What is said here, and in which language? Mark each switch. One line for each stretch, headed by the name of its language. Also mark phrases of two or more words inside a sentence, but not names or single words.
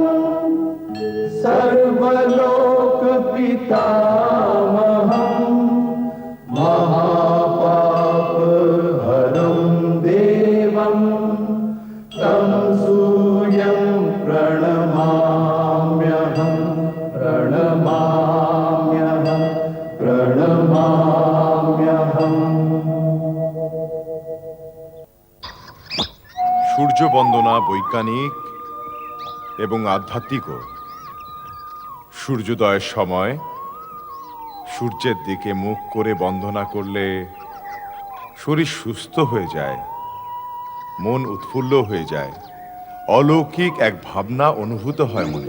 Sanskrit: सर्वलोकपितामहं महापापहरं देवं तं सूर्यं प्रणमाम्यहं प्रणमाम्यहं प्रणमाम्यहम्
Bangla: সূর্য বন্দনা বৈজ্ঞানিক এবং আধ্যাত্মিকও। সূর্যোদয়ের সময় সূর্যের দিকে মুখ করে বন্দনা করলে শরীর সুস্থ হয়ে যায়, মন উৎফুল্ল হয়ে যায়, অলৌকিক এক ভাবনা অনুভূত হয় মনে।